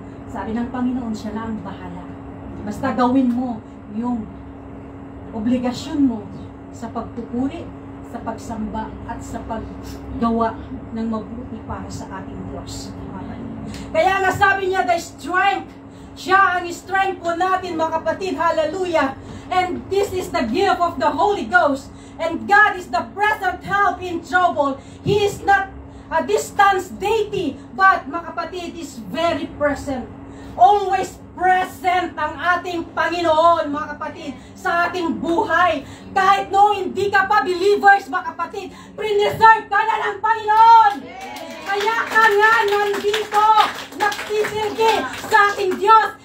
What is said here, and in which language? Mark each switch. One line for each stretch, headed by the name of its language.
Filipino: Sabi ng Panginoon, siya na ang bahala. Basta gawin mo yung obligasyon mo sa pagpupuri, sa pagsamba, at sa paggawa ng mabuti para sa ating Diyos. Kaya nga sabi niya,
English: the strength,
Filipino: siya ang strength po natin, mga kapatid. Hallelujah.
English: And this is the gift of the Holy Ghost. And God is the present help in trouble. He is not a distance deity, but
Filipino: mga kapatid,
English: is very present. Always present
Filipino: ang ating Panginoon, mga kapatid, sa ating buhay. Kahit no, hindi ka pa believers, mga kapatid, preserve ka na ng Panginoon. Kaya ka nga nandito, nagsisilbi sa ating Diyos.